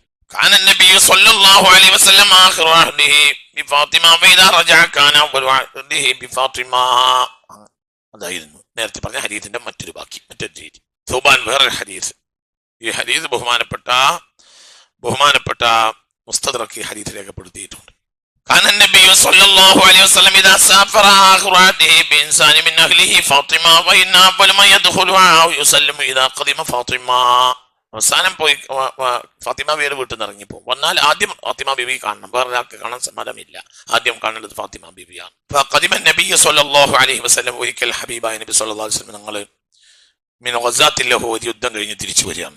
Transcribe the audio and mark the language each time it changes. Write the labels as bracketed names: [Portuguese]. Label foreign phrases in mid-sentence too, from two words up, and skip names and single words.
[Arabic] كان النبي صلى الله عليه وسلم آخر عهده بفاطمة وإذا رجع كان أول عهده بفاطمة. [Malayalam] അതായിരുന്നു നേരത്തെ പറഞ്ഞ ഹദീസിന്റെ മറ്റൊരു രീതി. സുബാൻ വേറൊരു ഹദീസ്. ഈ ഹദീസ് ബഹുമാനപ്പെട്ട മുസ്തദ്റക് ഹദീസ് രേഖപ്പെടുത്തിയിട്ടുണ്ട്. [Arabic] كان النبي صلى الله عليه وسلم إذا سافر آخر عهده بإنسان من أهله فاطمة وإن أول ما يدخلها ويسلم إذا قدم فاطمة. [Malayalam] അവസാനം പോയി ഫാത്തിമ ബിയുടെ വീട്ടിൽ നിന്ന് ഇറങ്ങിപ്പോ വന്നാൽ ആദ്യം ഫാത്തിമ ബിബി കാണണം, വേറെ ഒരാൾക്ക് കാണാൻ സമ്മതമില്ല. ആദ്യം കാണേണ്ടത് ഫാത്തിമ ബിബിയാണ്. [Arabic] قدم النبي صلى الله عليه وسلم. [Malayalam] ഒരിക്കൽ ഹബീബായ [Arabic] النبي صلى الله عليه وسلم [Malayalam] ഞങ്ങൾ [Arabic] من غزاة لحود [Malayalam] യുദ്ധം കഴിഞ്ഞ് തിരിച്ചു വരികയാണ്.